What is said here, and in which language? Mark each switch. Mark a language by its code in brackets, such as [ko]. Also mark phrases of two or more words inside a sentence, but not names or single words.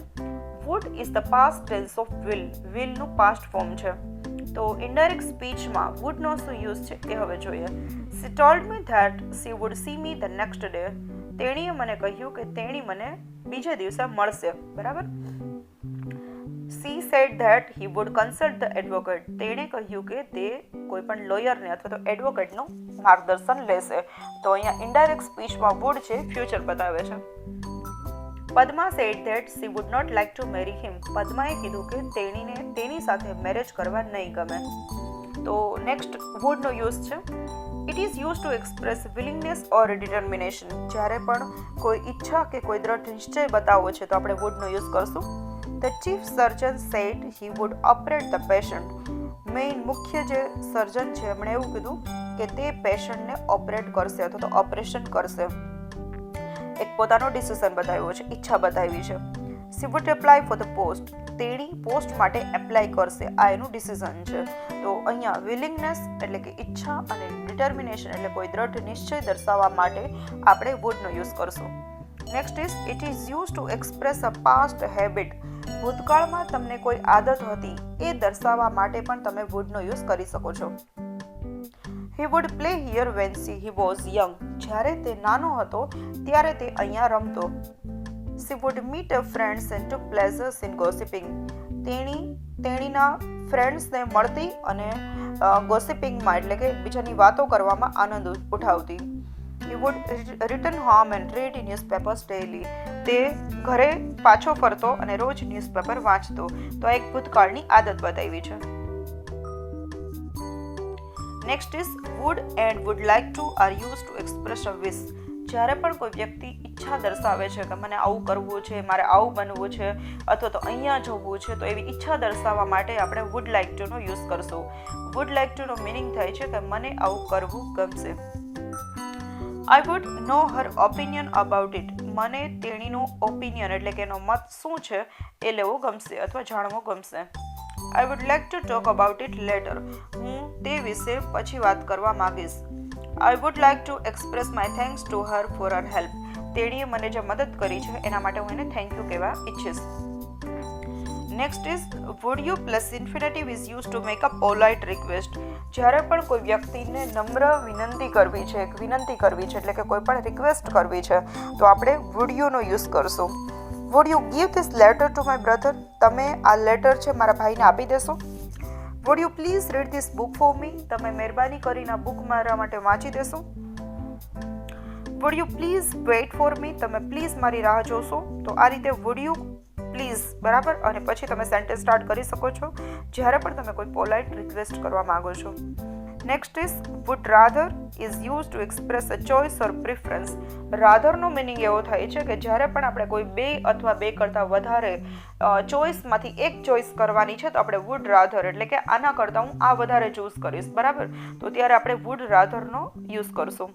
[en] would is the past tense of will, [gu] વિલનું પાસ્ટ ફોર્મ છે. તો [en] indirect speech [gu] વુડનો શું યુઝ છે એ હવે જોઈએ. [en] she told me that she would see me the next day, [gu] તેણીએ મને કહ્યું કે તેણી મને બીજે દિવસે મળશે. બરાબર. [en] She said that he would consult the advocate, [gu] તેણે કહ્યું કે તે કોઈ પણ લોયરને અથવા તો એડવોકેટનું માર્ગદર્શન લેશે. તો અહીંયા [en] indirect speech [gu] વુડ છે, ફ્યુચર બતાવે છે. [en] પદ્મા said that she would not like to marry him, [gu] પદ્માએ કીધું કે તેણીને તેની સાથે મેરેજ કરવા નહીં ગમે. તો [en] next would use [gu] છે. [en] it is use to express willingness or determination. [gu] જ્યારે પણ કોઈ ઈચ્છા કે કોઈ દ્રઢ નિશ્ચય બતાવવો છે તો આપણે [en] would use [gu] કરશું. [en] The chief surgeon said he would operate the patient. [gu] મેઇન મુખ્ય જે સર્જન છે એમણે એવું કીધું કે તે [en] patient operate [gu] કરશે અથવા તો ઓપરેશન કરશે. એક પોતાનો ડિસિઝન બતાવ્યો છે, ઈચ્છા બતાવી છે. [en] She would apply for the post. [gu] તેણી પોસ્ટ માટે એપ્લાય કરશે, આ એનું ડિસિઝન છે. તો અહીંયા વિલિંગનેસ એટલે કે ઈચ્છા અને ડિટર્મિનેશન એટલે કોઈ દ્રઢ નિશ્ચય દર્શાવવા માટે આપણે [en] would use [gu] કરશું. [en] next is it is use to express a past habit. [gu] ભૂતકાળમાં તમને કોઈ આદત હતી એ દર્શાવવા માટે પણ તમે [en] would use [gu] કરી શકો છો. [en] he would play here when he was young. [gu] જ્યારે તે નાનો હતો ત્યારે તે અહીંયા રમતો. [en] she would meet a friends and to pleasures in gossiping. [gu] તેણીના ફ્રેન્ડ્સને મળતી અને ગોસિપિંગમાં એટલે કે બીજાની વાતો કરવામાં આનંદ ઉઠાવતી. [en] He would return home and read newspapers daily. [gu] તે ઘરે પાછો ફરતો અને રોજ ન્યૂઝપેપર વાંચતો. તો એક ભૂતકાળની આદત બતાવી છે. [en] next is would and would like to are used to express a wish. [gu] જ્યારે પણ કોઈ વ્યક્તિ ઈચ્છા દર્શાવે છે કે મને આવું કરવું છે, મારે આવું બનવું છે અથવા તો અહીંયા જવું છે, તો એવી ઈચ્છા દર્શાવવા માટે આપણે [en] would like to [gu] નો યુઝ કરશું. [en] would like to [gu] નો મિનિંગ થાય છે કે મને આવું કરવું ગમશે. [en] I would know her opinion about it. [gu] મને તેણીનો ઓપિનિયન એટલે કે એનો મત શું છે એ લેવો ગમશે અથવા જાણવો ગમશે. [en] I would like to talk about it later. [gu] હું તે વિશે પછી વાત કરવા માંગીશ. [en] I would like to express my thanks to her for her help. [gu] તેણીએ મને જે મદદ કરી છે એના માટે હું એને [en] thank you [gu] કહેવા ઈચ્છીશ. [en] next is would you plus infinitive is use to make a polite request. [gu] જ્યારે પણ કોઈ વ્યક્તિને નમ્ર વિનંતી કરવી છે એટલે કે કોઈ પણ રિક્વેસ્ટ કરવી છે તો આપણે [en] would you [gu] નો યુઝ કરશું. [en] would you give this letter to my brother? [gu] તમે આ લેટર છે મારા ભાઈને આપી દેશો? [en] would you please read this book for me? [gu] તમે મહેરબાની કરીને આ બુક મારા માટે વાંચી દેશો? [en] would you please wait for me? [gu] તમે પ્લીઝ મારી રાહ જોશો? તો આ રીતે [en] would you please [gu] બરાબર અને પછી તમે [en] sentence start [gu] કરી શકો છો જ્યારે પણ તમે કોઈ [en] polite request [gu] કરવા માંગો છો. [en] next is would rather is use to express a choice or preference. rather meaning [gu] એવો થાય છે કે જ્યારે પણ આપણે કોઈ બે અથવા બે કરતાં વધારે ચોઇસમાંથી એક ચોઇસ કરવાની છે તો આપણે [en] would rather [gu] એટલે કે આના કરતાં હું આ વધારે ચૂઝ કરીશ, બરાબર, તો ત્યારે આપણે [en] would rather use [gu] કરશું.